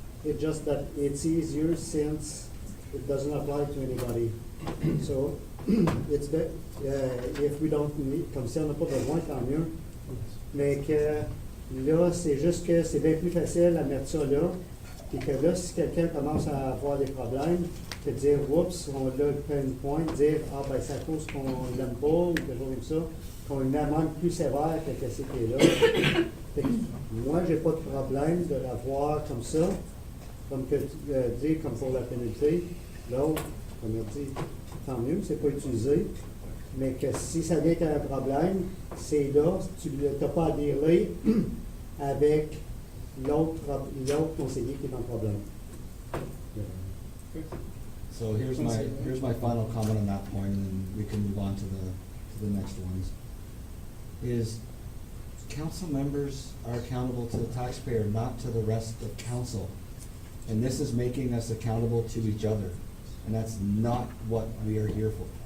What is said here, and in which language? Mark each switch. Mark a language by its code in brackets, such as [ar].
[en] It's just that it's easier since it doesn't apply to anybody. So it's if we don't need, [fr] comme si on n'a pas besoin, tant mieux. Mais que là, c'est juste que c'est bien plus facile à mettre ça là. Puis que là, si quelqu'un commence à avoir des problèmes, de dire, oups, on l'a fait une pointe, dire, ah ben c'est à cause qu'on l'aime pas, ou quelque chose comme ça, qu'on a une amende plus sévère que ce qui est là. Fait que moi, j'ai pas de problème de l'avoir comme ça, comme que dire, comme pour la pénalité. L'autre, comme on dit, tant mieux, c'est pas utilisé. Mais que si ça vient qu'à un problème, c'est là, tu n'as pas à dealer avec l'autre conseiller qui est dans le problème. [en] So here's my final comment on that point, and then we can move on to the next ones. Is council members are accountable to the taxpayer, not to the rest of council. And this is making us accountable to each other. And that's not what we are here for.